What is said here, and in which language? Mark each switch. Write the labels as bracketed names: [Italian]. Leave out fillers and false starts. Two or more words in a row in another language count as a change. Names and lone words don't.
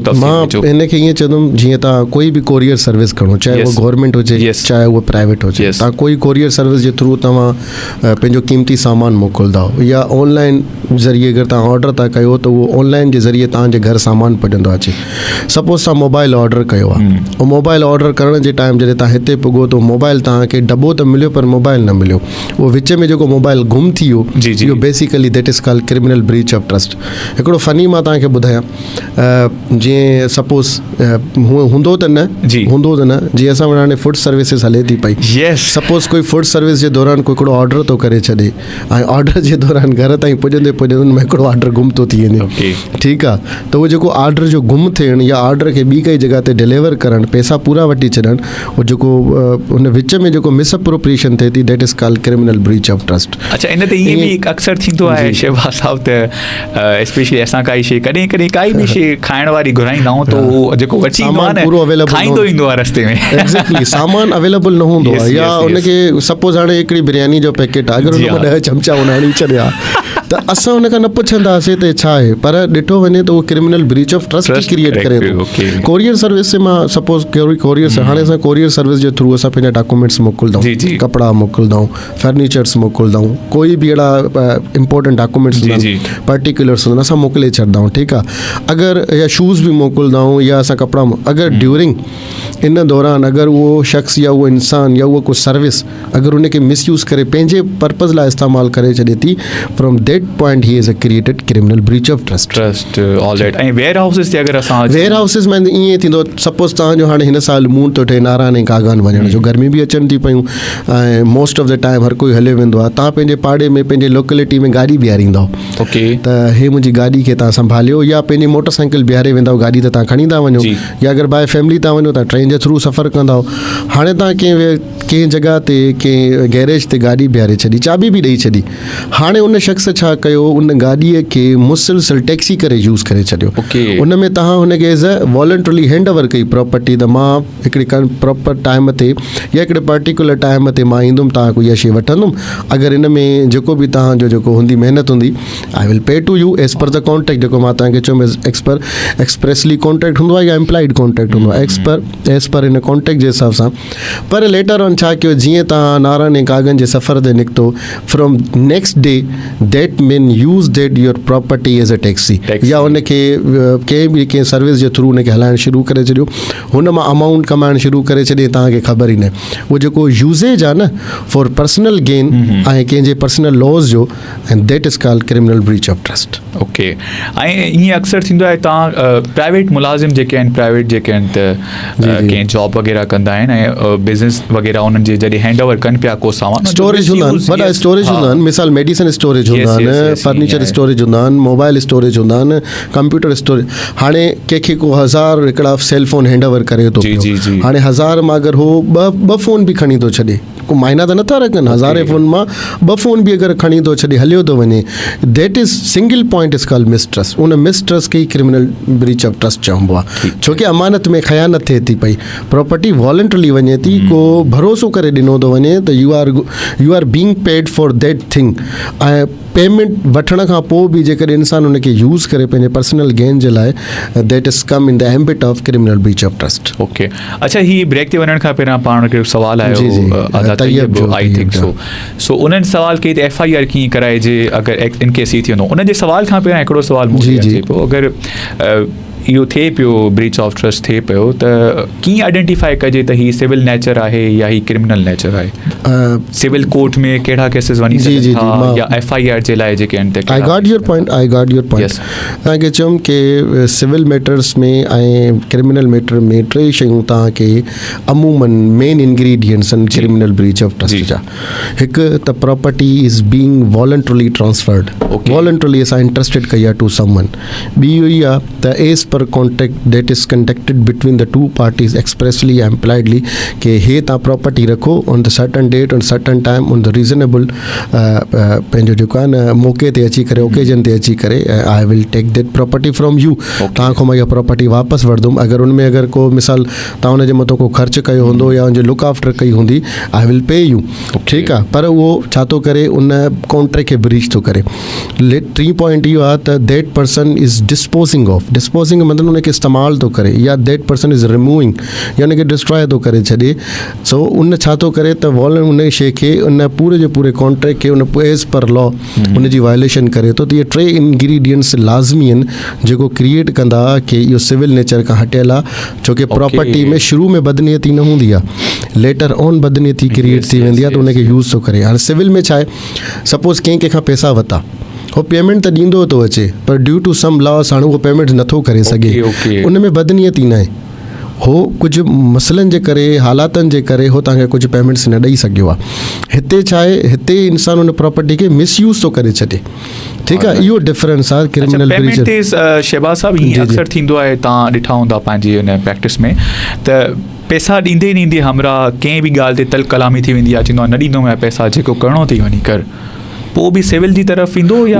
[Sindhi] मां हिनखे ईअं चवंदुमि जीअं तव्हां कोई बि [English] courier service [Sindhi] खणो चाहे उहो गवर्नमेंट हुजे चाहे उहो प्राइवेट हुजे तव्हां कोई [English] courier service [Sindhi] जे थ्रू तव्हां पंहिंजो क़ीमती सामान मोकिलींदा या ऑनलाइन ज़रिए अगरि तव्हां ऑडर था कयो त उहो ऑनलाइन जे ज़रिए तव्हांजे घर सामान पुॼंदो अचे सपोज़ तव्हां [English] mobile order [Sindhi] कयो आहे ऐं [English] mobile order [Sindhi] करण जे टाइम जॾहिं तव्हां हिते पुॻो त मोबाइल तव्हांखे डॿो त मिलियो पर मोबाइल न मिलियो उहो विच में जेको मोबाइल गुम थी वियो इहो [English] basically that is called criminal breach of trust. [Sindhi] हिकिड़ो फ़नी मां तव्हांखे ॿुधायां जीअं सपोज़ हूंदो त न जीअं असां वटि हाणे [English] food services [Sindhi] हले थी पई. सपोज़ कोई [English] food service [Sindhi] जे दौरान कोई हिकिड़ो ऑर्डर थो करे छॾे ऐं ऑर्डर जे दौरान घर ताईं पुॼंदे हुनमें हिकिड़ो ऑर्डर गुम थो थी वञे. ठीकु आहे, त उहो जेको ऑर्डर जो गुम थियणु या ऑर्डर खे ॿी काई जॻह ते डिलीवर करणु, पैसा पूरा वठी छॾणु, उहो जेको उन विच में जेको मिसअप्रोप्रिएशन थिए थी, [English] that is called criminal breach of trust. [Sindhi] अच्छा, इन ते ईअं बि अक्सर थींदो आहे शहबाज़ साहब त स्पेशली असां काई शइ कॾहिं कॾहिं काई बि शइ खाइण वारी घुराईंदा आहियूं त उहो जेको अची ईंदो आहे न खाईंदो ईंदो आहे रस्ते में. एक्ज़ैक्टली, सामान अवेलेबल न हूंदो आहे. या उनखे सपोज़ हाणे हिकिड़ी बिरयानी जो पैकेट आहे, अगरि हुन में 10 चमचा उणाणी छॾिया त असां हुन खां न पुछंदासीं त छा आहे, पर ॾिठो वञे त उहो [English] criminal breach of trust create [Sindhi] करे थो. [English] courier service [Sindhi] से मां सपोज़ कोरियर हाणे असां [English] courier service [Sindhi] जे थ्रू असां पंहिंजा डॉक्यूमेंट्स मोकिलंदा आहियूं, कपिड़ा मोकिलंदा आहियूं, फर्नीचर्स मोकिलंदा आहियूं, कोई बि अहिड़ा [English] important documents particulars [Sindhi] हूंदा असां मोकिले छॾंदा आहियूं. ठीकु आहे, अगरि या शूज़ बि मोकिलंदा आहियूं या असां कपिड़ा, अगरि ड्यूरिंग इन दौरान अगरि उहो शख़्स या उहो इंसान या उहो को सर्विस अगरि उनखे मिसयूज़ करे पंहिंजे पर्पज़ लाइ इस्तेमालु करे छॾे थी, [English] from that point he is a created criminal breach of trust. all right. [Sindhi] ऐं वेयर हाउसिस ते अगरि असां वेयर हाउसिस में ईअं थींदो, सपोज़ तव्हांजो हाणे हिन साल मूड थो थिए नारायण ऐं कागान वञण जो, गर्मी बि अचनि थी पियूं ऐं [English] most of the time [Sindhi] हर कोई हले वेंदो आहे. तव्हां पंहिंजे पाड़े में पंहिंजे लोकेलिटी में गाॾी बीहारींदा त हे मुंहिंजी गाॾी खे तव्हां संभालियो, या पंहिंजी मोटर साइकिल बीहारे वेंदा गाॾी त तव्हां खणी था वञो, या अगरि [English] by family [Sindhi] था वञो तव्हां ट्रेन जे थ्रू सफ़र कंदा. हाणे तव्हां कंहिं जॻह ते कंहिं गैरेज ते गाॾी बीहारे छॾी, चाबी बि ॾेई छॾी. हाणे उन शख़्स छा कयो, उन गाॾीअ खे मुसलसल टैक्सी करे यूज़ करे छॾियो. उन में तव्हां हुनखे [English] as a voluntarily hand over [Sindhi] कई प्रॉपर्टी, त मां हिकिड़ी [English] proper time [Sindhi] ते या हिकिड़े [English] particular time [Sindhi] ते मां ईंदुमि, तव्हां को इहा शइ वठंदुमि, अगरि इन में जेको बि तव्हांजो जेको हूंदी महिनत हूंदी, [English] I will pay to you as per the contract. [Sindhi] जेको मां तव्हांखे चयुमि एक्सप्रेसली कॉन्ट्रैक्ट हूंदो आहे या [English] implied contract [Sindhi] हूंदो आहे, [English] as per [Sindhi] इन कॉन्ट्रैक्ट जे हिसाब सां. पर [English] later on [Sindhi] छा कयो, जीअं तव्हां नारायण ऐं कागन जे सफ़र ते निकितो, [English] from next day that mean use that your property as a taxi, [Sindhi] या उनखे कंहिं सर्विस जे थ्रू उनखे हलाइणु शुरू करे छॾियो, हुन मां अमाउंट कमाइणु शुरू करे छॾे, तव्हांखे ख़बर ई न. उहो जेको यूज़ेज आहे न [English] for personal gain [Sindhi] ऐं कंहिंजे [English] personal loss [Sindhi] जो, [English] and that is called criminal breach of trust. [Sindhi] ओके. ऐं ईअं अक्सर थींदो आहे, तव्हां प्राइवेट मुलाज़िम जेके आहिनि, प्राइवेट जेके आहिनि त कंहिं जॉब वग़ैरह कंदा आहिनि ऐं बिज़नेस वग़ैरह उन्हनि जे जॾहिं [English] hand over [Sindhi] कनि पिया को सामान, स्टोरेज हूंदा आहिनि, वॾा स्टोरेज हूंदा आहिनि, मिसाल [English] medicine storage [Sindhi] हूंदा आहिनि, [English] furniture storage [Sindhi] हूंदा आहिनि, [English] mobile storage [Sindhi] हूंदा आहिनि, [English] computer storage. [Sindhi] हाणे कंहिंखे को 1000 हिकिड़ा [English] cell phone hand over [Sindhi] करे थो पियो, हाणे 1000 मां अगरि हो ॿ फ़ोन बि खणी थो छॾे, को मायना त नथा रखनि, 1000 फ़ोन मां 2 फ़ोन बि अगरि खणी थो छॾे, हलियो थो वञे, [English] that is single point is called mistrust. [Sindhi] उन मिसट्रस्ट खे [English] criminal breach of trust [Sindhi] चइबो आहे, छोकी अमानत में ख़यानत थिए थी पई, [English] property voluntarily [Sindhi] वञे थी, को भरोसो करे ॾिनो थो वञे त [English] you are being paid for that thing, [Sindhi] ऐं पेमेंट वठण खां पोइ बि जेकॾहिं इंसान उनखे यूज़ करे पंहिंजे [English] personal gain [Sindhi] जे लाइ, [English] that is come in the ambit of criminal breach of trust. [Sindhi] ओके. अच्छा, ही ब्रेक ते वञण खां पहिरियां पाण खे सुवाल आयो, [English] I think so [Sindhi] उन्हनि सवाल कई त FIR कीअं कराइजे अगरि इन केस ही थी वञो. उन जे सवाल खां पहिरियां हिकिड़ो सुवाल मूंखे अचे पियो, अगरि इहो थिए पियो, [English] breach of trust [Sindhi] थिए पियो, त कीअं आइडेंटिफाई कजे त ही [English] civil nature [Sindhi] आहे या ही [English] criminal nature [Sindhi] आहे? [English] civil court [Sindhi] में कहिड़ा केसिस वञी सघनि था या FIR जे लाइ जेके आहिनि? [English] I got your point. [Sindhi] तव्हांखे चयुमि की [English] civil matters [Sindhi] में ऐं [English] criminal matter [Sindhi] में 3 शयूं तव्हांखे अमूमन [English] main ingredients [Sindhi] आहिनि [English] criminal breach of trust [Sindhi] जा. हिकु त [English] property is being voluntarily transferred, voluntarily [Sindhi] असां [English] intrusted [Sindhi] कई आहे [English] to someone. [Sindhi] ॿी इहो आहे त [English] as per contract that is conducted between the 2 parties expressly या impliedly, [Sindhi] कि हे तव्हां प्रॉपर्टी रखो [English] on the certain date on certain time on the reasonable, [Sindhi] पंहिंजो जेको आहे न मौक़े ते अची करे, ओकेजन ते अची करे, [English] I will take that property from you. [Sindhi] तव्हां खां मां इहा प्रॉपर्टी वापसि वठंदुमि. अगरि उनमें अगरि को मिसाल तव्हां हुनजे मथां को ख़र्चु कयो हूंदो या हुनजी [English] look after [Sindhi] कई हूंदी, [English] I will pay you. [Sindhi] ठीकु आहे, पर उहो छा थो करे, उन कॉन्ट्रैक्ट खे ब्रीच थो करे. [English] 3 point [Sindhi] इहो आहे त [English] that person is disposing of, [Sindhi] डिस्पोजिंग मतिलबु उनखे इस्तेमालु थो करे, या [English] that person is removing, [Sindhi] या उनखे डिस्ट्रॉय थो करे छॾे. सो उन छा थो करे त उन शइ खे, उन पूरे जे पूरे कॉन्ट्रैक्ट खे उन [English] as per law [Sindhi] उनजी वायलेशन करे थो. त इहे 3 इंग्रीडियंट्स लाज़मी आहिनि जेको क्रिएट कंदा कि इहो [English] civil nature [Sindhi] खां हटियल आहे, छोकी प्रॉपर्टी में शुरू में बदनियती न हूंदी आहे, [English] later on [Sindhi] बदनियती क्रिएट थी वेंदी आहे, त उनखे यूज़ थो करे. हाणे सिविल में छा आहे, सपोज़ कंहिं कंहिंखां पैसा वरिता, उहो पेमेंट त ॾींदो थो अचे पर [English] due to some loss [Sindhi] हाणे उहो पेमेंट नथो करे सघे, उन में बदनीयती न आहे, हो कुझु मसइलनि जे करे हालातनि जे करे हो तव्हांखे कुझु पेमेंट्स न ॾेई सघियो आहे। हिते छा आहे, हिते इंसानु उन प्रॉपर्टी खे मिसयूज़ थो करे छॾे, ठीकु आहे, इहो डिफरेंस आहे [English] criminal breach. [Sindhi] शहबाज साहब हीअं अक्सर थींदो आहे, तव्हां ॾिठा हूंदा पंहिंजी हुन प्रैक्टिस में, त पैसा ॾींदे ॾींदे हमरा कंहिं बि ॻाल्हि ते तल कलामी थी वेंदी आहे, चवंदो आहे न ॾींदो मैं पैसा, जेको करिणो अथई वञी कर, पोइ बि सिविल जी तरफ़ ईंदो या